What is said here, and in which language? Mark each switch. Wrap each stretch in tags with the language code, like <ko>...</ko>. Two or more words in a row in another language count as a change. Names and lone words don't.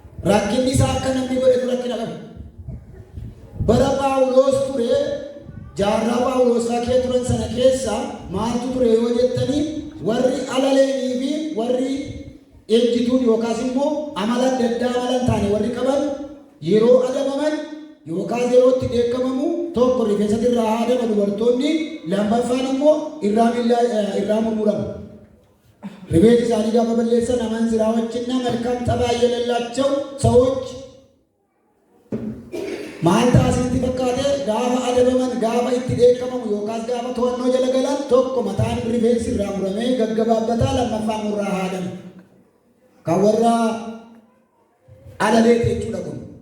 <om>Rakkinni isaa akka namni godhetu rakkina qaba. Bara Phaawulos ture, jaarraa Phaawulos kee turan sana keessa maaltu ture yoo jettanii, warri alaleenii fi warri ejjituun yookaas immoo amala adda addaa amala hin taane warri qaban yeroo adabaman yookaas yeroo itti dheekkamamu tokko rifeensa irraa haadama dubartoonni, lammaffaan immoo irraa miillaa, eh, irraa murmuramu. Rifeensi isaanii gaafa balleessan amansiraa wajjinna</om> <am>መልካም ጠባይ የሌላቸው ሰዎች</am> <om>maal ta'a isinitti fakkaate? Gaafa adabaman, gaafa itti dheekkamamu yookaas gaafa to'annoo jala galan tokko mataan rifeensi irraa muramee gaggabaabbata, lammaffaan irraa haadama. Kan warra alaleeti jechuudha kun.</om>